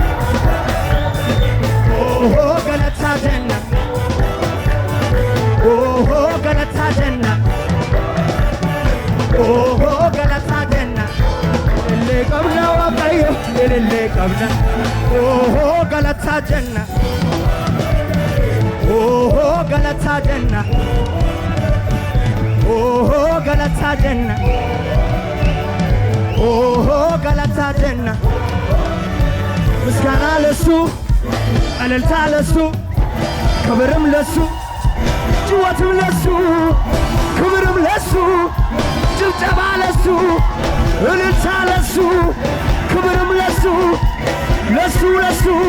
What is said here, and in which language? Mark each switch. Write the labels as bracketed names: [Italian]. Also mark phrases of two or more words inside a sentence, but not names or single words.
[Oromo] oh galata jenna oh galata jenna oh galata jenna le qabna waaqayyo le qabna oh galata jenna oh galata jenna oh galata jenna oh galata jenna [Amharic] ምስጋና ለሱ እልልታ ለሱ ክብርም ለሱ ጭወትም ለሱ ክብርም ለሱ ጭብጨባ ለሱ እልልታ ለሱ ክብርም ለሱ ለሱ ለሱ